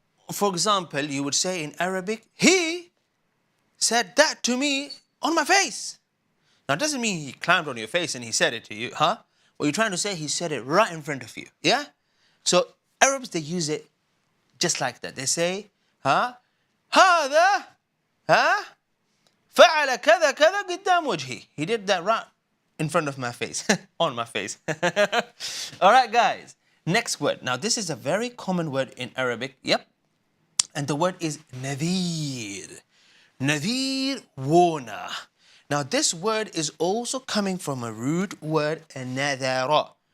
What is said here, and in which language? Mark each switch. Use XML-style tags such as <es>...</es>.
<en>For example, you would say in Arabic, he said that to me on my face. Now, it doesn't mean he climbed on your face and he said it to you, What you're trying to say, he said it right in front of you, yeah? So, Arabs, they use it just like that. They say,</en> <ar>هذا فعل كذا كذا قدام وجهي.</ar> <en>He did that right in front of my face, on my face. All right, guys. Next word. Now, this is a very common word in Arabic. Yep. And the word is nadir. Nadir, warner. Now, this word is also coming from a root word, nadara.</en>